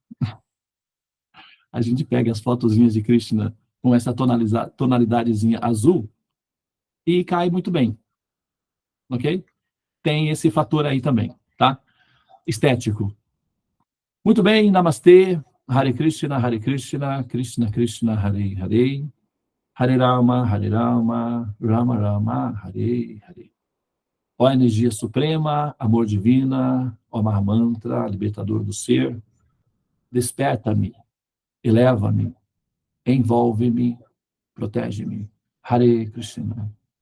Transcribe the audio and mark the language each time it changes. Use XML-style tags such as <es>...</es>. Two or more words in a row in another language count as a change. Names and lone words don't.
<pt>A gente pega as fotozinhas de Krishna com essa tonalidadezinha azul e cai muito bem. Ok? Tem esse fator aí também, tá? Estético. Muito bem, namastê.</pt> <sa>Hare Krishna, Krishna Krishna, Hare Hare. Hare Rama, Rama Rama, Hare Hare.</sa> <pt>Ó energia suprema, amor divina, ó Mahamantra, libertador do ser, desperta-me, eleva-me, envolve-me, protege-me.</pt> <sa>Hare Krishna.</sa>